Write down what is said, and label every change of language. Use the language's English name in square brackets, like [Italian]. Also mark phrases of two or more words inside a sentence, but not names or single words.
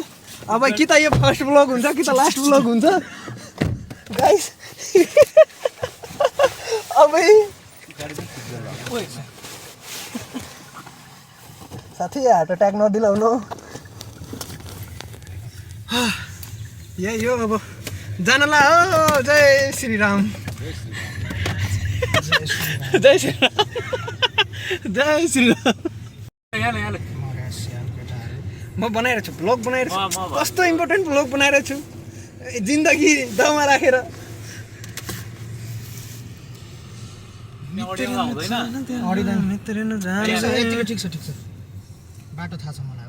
[Nepali] अब कि त यो [English] first vlog [Nepali] हुन्छ कि त [English] last vlog [Nepali] हुन्छ गाइस। अब साथी [English] heart attack [Nepali] नदिलाउनु। यही हो अब जानला हो। जय श्री राम, जय श्री राम, जय श्री राम। म बनाइरहेको छु भ्लग, बनाइरहेको छु। कस्तो [English] important vlog [Nepali] बनाइरहेको छु, जिन्दगी दाउमा राखेर। ठिक छ बाटो थाहा छ मलाई। हो